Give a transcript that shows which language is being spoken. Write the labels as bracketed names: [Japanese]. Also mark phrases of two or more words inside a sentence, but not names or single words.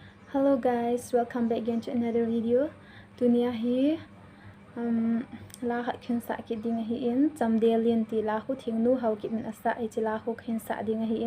[English] Hello guys, welcome back again to another video. [Thado Chin] Dunia hi la hat khin sa ki ding hi in Chamdel lin ti la hu thingnu hau ki min asa I chila hu khin sa ding hi